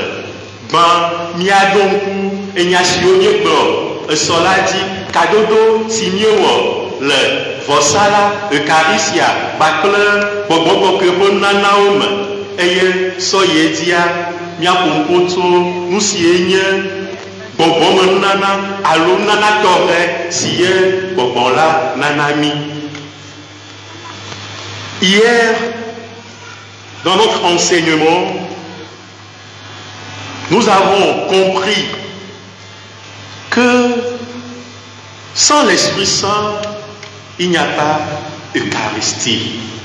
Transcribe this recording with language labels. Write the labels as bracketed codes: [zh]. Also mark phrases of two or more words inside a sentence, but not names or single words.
[ee] gbã míaɖo ŋku enya siwo míegblɔ esɔ la dzi kadodo si míewɔ le vɔsa la Eucharistia kpakple gbɔgbɔ kɔkɔe ƒe nunanawo me eye sɔ ye dzia míaƒo ŋku tso nu sie nye gbɔgbɔme nunana alo nunana tɔxɛ si ye gbɔgbɔ la nana mi. [fr] Hier, dans notre enseignement, nous avons compris que sans l'Esprit Saint, il n'y a pas Eucharistie.